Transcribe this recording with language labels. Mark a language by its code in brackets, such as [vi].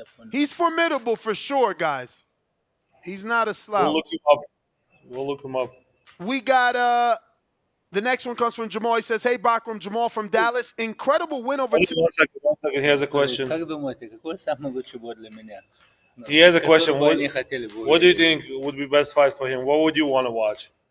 [en] He's formidable for sure, guys. He's not a slouch. We'll look him up. We got the next one comes from Jamal. He says, "Hey Bakram, Jamal from Dallas. Incredible win over One second. He has a question. [ru] Как думаете, какой самый лучший бой для меня? [en] He has a question. [ru] Какой бы они хотели бы [en] What do you [ru] увидеть? [en] think would be best fight for him? What would you want to watch?